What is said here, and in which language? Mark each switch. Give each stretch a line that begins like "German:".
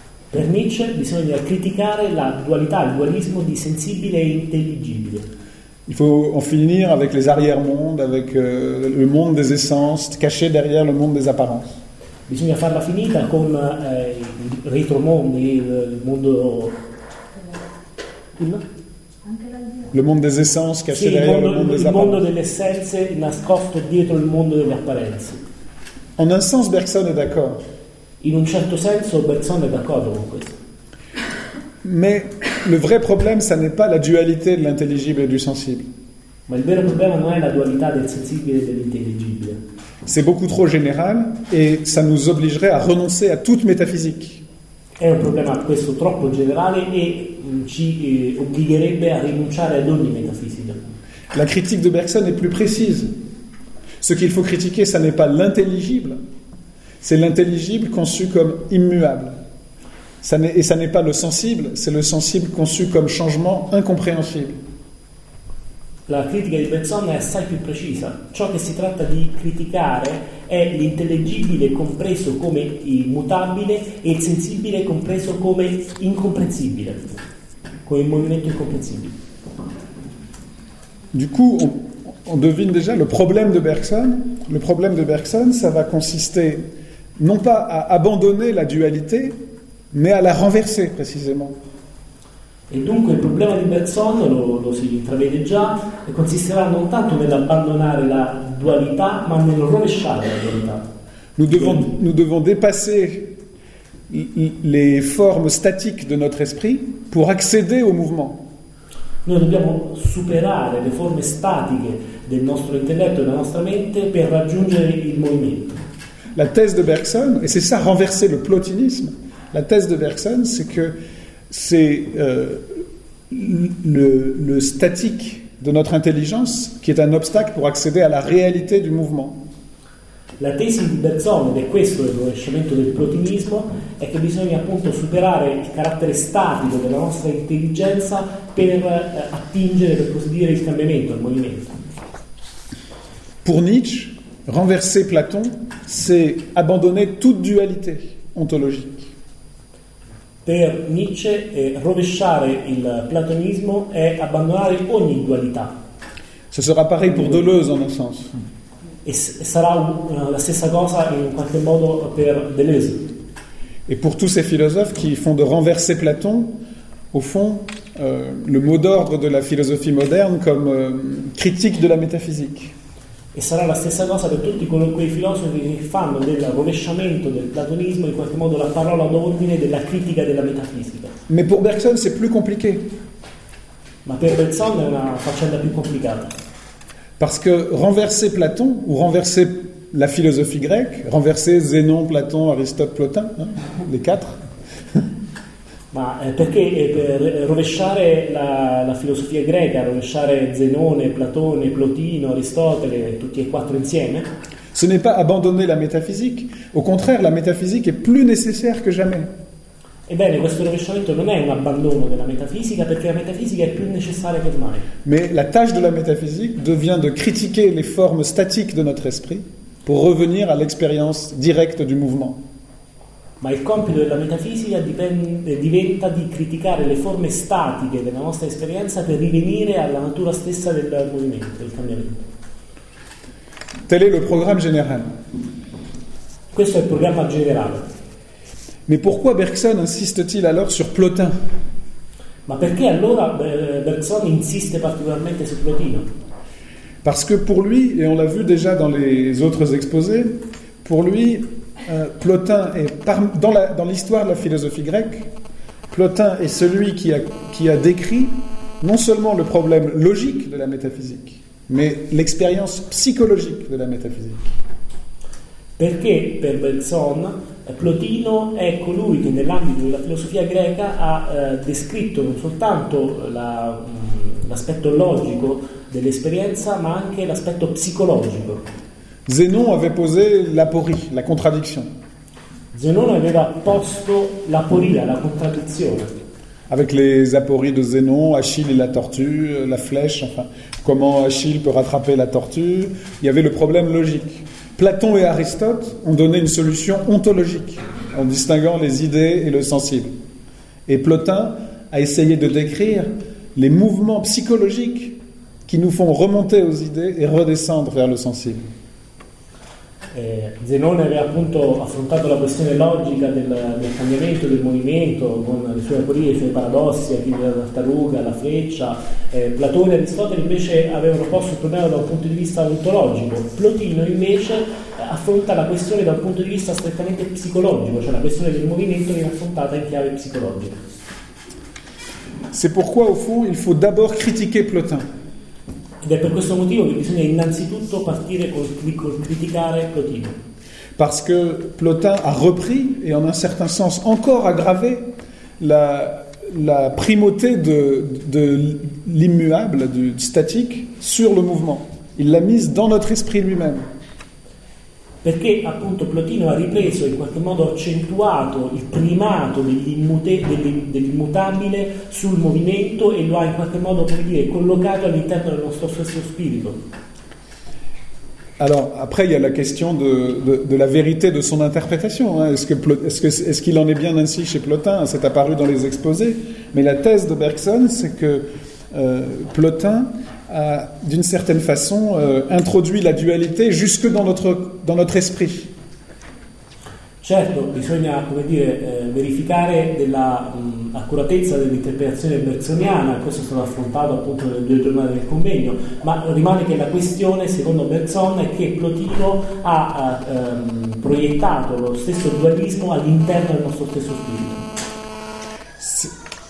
Italian: Per Nietzsche, bisogna criticare la dualità, il dualismo di sensibile e intelligibile.
French: Il faut en finir avec les arrière-mondes, avec le monde des essences, caché derrière le monde des apparences.
Italian: Bisogna farla finita con il retromondo, il mondo.
French: Le monde des essences caché
Italian: sì,
French: derrière le monde des apparences.
Italian: Il mondo delle essenze nascosto dietro il mondo delle apparenze.
French: En un sens, Bergson est d'accord.
Italian: In un certo senso, Bergson
French: est
Italian: d'accordo con questo.
French: Mais le vrai problème, ça n'est pas la dualité de l'intelligible et du sensible.
Italian: Ma il vero problema non è la dualità del sensibile e dell'intelligibile.
French: C'est beaucoup trop général et ça nous obligerait à renoncer à toute métaphysique.
Italian: È un problema questo troppo generale e ci obbligherebbe a rinunciare ad ogni metafisica.
French: La critique de Bergson est plus précise. Ce qu'il faut critiquer, ça n'est pas l'intelligible, c'est l'intelligible conçu comme immuable. Ça n'est pas le sensible, c'est le sensible conçu comme changement incompréhensible.
Italian: La critica di Bergson è assai più precisa. Ciò che si tratta di criticare è l'intellegibile compreso come immutabile e il sensibile compreso come incomprensibile, come il movimento incomprensibile.
French: Du coup, on devine déjà le problème de Bergson. Le problème de Bergson, ça va consister non pas à abandonner la dualité, mais à la renverser précisément. Et donc, le problème de Bergson,
Italian: lo si intravede
French: déjà, consistera
Italian: non tanto nell'abbandonare la dualità, ma nel rovesciare la dualità.
French: Nous devons dépasser les formes statiques de notre esprit pour accéder au mouvement.
Italian: Noi dobbiamo superare le forme statiche del nostro intelletto e della nostra mente per raggiungere il movimento.
French: La thèse de Bergson, et c'est ça, renverser le plotinisme, la thèse de Bergson, c'est que c'est le statique de notre intelligence qui est un obstacle pour accéder à la réalité du mouvement.
Italian: La tesi di Bergson, ed è questo il rovesciamento del plotinismo, è che bisogna appunto superare il carattere statico della nostra intelligenza per attingere, per così dire, il cambiamento, il movimento.
French: Pour Nietzsche, renverser Platon, c'est abbandonner toute dualité ontologique.
Italian: Per Nietzsche, rovesciare il platonismo è abbandonare ogni dualità.
French: Ce sera pareil pour Deleuze, en un sens.
Italian: E sarà la stessa cosa in qualche modo per Deleuze.
French: Et pour tous ces philosophes qui font de renverser Platon, au fond, le mot d'ordre de la philosophie moderne comme critique de la métaphysique.
Italian: E sarà la stessa cosa per tutti quei filosofi che fanno del rovesciamento del platonismo in qualche modo la parola d'ordine della critica della metafisica.
French: Mais pour Bergson, c'est plus compliqué.
Italian: Ma per Bergson è una faccenda più complicata.
French: Parce que renverser Platon, ou renverser la philosophie grecque, renverser Zénon, Platon, Aristote, Plotin, hein, les quatre.
Italian: Ma perché rovesciare la filosofia greca, rovesciare Zenone, Platone, Plotino, Aristotele, tutti e quattro insieme?
French: Ce n'est pas abbandonner la métaphysique. Au contraire, la métaphysique est plus nécessaire que jamais.
Italian: Ebbene, questo rovesciamento non è un abbandono della metafisica, perché la metafisica è più necessaria che mai.
French: Mais la tâche de la métaphysique devient de critiquer les formes statiques de notre esprit pour revenir à l'expérience directe du mouvement.
Italian: Ma il compito della metafisica diventa di criticare le forme statiche della nostra esperienza per rivenire alla natura stessa del movimento, del cambiamento.
French: Tel est le programme général.
Italian: Questo è il programma generale.
French: Mais pourquoi Bergson insiste-t-il alors sur Plotin?
Italian: Ma perché allora Bergson insiste particolarmente su Plotino?
French: Parce que pour lui, et on l'a vu déjà dans les autres exposés, pour lui, Plotin est dans l'histoire de la philosophie grecque, Plotin est celui qui a décrit non seulement le problème logique de la métaphysique, mais l'expérience psychologique de la métaphysique.
Italian: Perché per Bergson Plotino è colui che nell'ambito della filosofia greca ha descritto non soltanto l'aspetto logico dell'esperienza, ma anche l'aspetto psicologico.
French: Zenon avait posé l'aporie, la contradiction.
Italian: Zenon aveva posto l'aporia, la contraddizione.
French: Avec les apories de Zénon, Achille et la tortue, la flèche, enfin, comment Achille peut rattraper la tortue, il y avait le problème logique. Platon et Aristote ont donné une solution ontologique, en distinguant les idées et le sensible. Et Plotin a essayé de décrire les mouvements psychologiques qui nous font remonter aux idées et redescendre vers le sensible.
Italian: Zenone aveva appunto affrontato la questione logica del cambiamento, del movimento, con le sue aporie, i suoi paradossi, Achille e la tartaruga, la freccia. Platone e Aristotele invece avevano posto il problema da un punto di vista ontologico. Plotino invece affronta la questione da un punto di vista strettamente psicologico, cioè la questione del movimento viene affrontata in chiave psicologica.
French: C'est pourquoi au fond il faut d'abord critiquer Plotin.
Italian: Ed è per questo motivo che bisogna innanzitutto partire col criticare Plotino.
French: Parce que Plotin a repris et en un certain sens encore aggravé la primauté de l'immuable, du statique, sur le mouvement. Il l'a mise dans notre esprit lui-même.
Italian: Perché appunto Plotino ha ripreso, in qualche modo accentuato, il primato dell'immutabile sul movimento e lo ha in qualche modo, per dire, collocato all'interno del nostro stesso spirito.
French: Alors, après, il y a la question de la vérité de son interprétation. Est-ce qu'il en est bien ainsi chez Plotin? C'est apparu dans les exposés. Mais la thèse de Bergson, c'est que Plotin a, d'une certaine façon, introduit la dualité jusque dans notre esprit.
Italian: Certo, bisogna, come dire, verificare dell'accuratezza dell'interpretazione bergsoniana, questo è stato affrontato appunto nelle due giornate del convegno, ma rimane che la questione, secondo Bergson, è che Plotino ha proiettato lo stesso dualismo all'interno del nostro stesso spirito.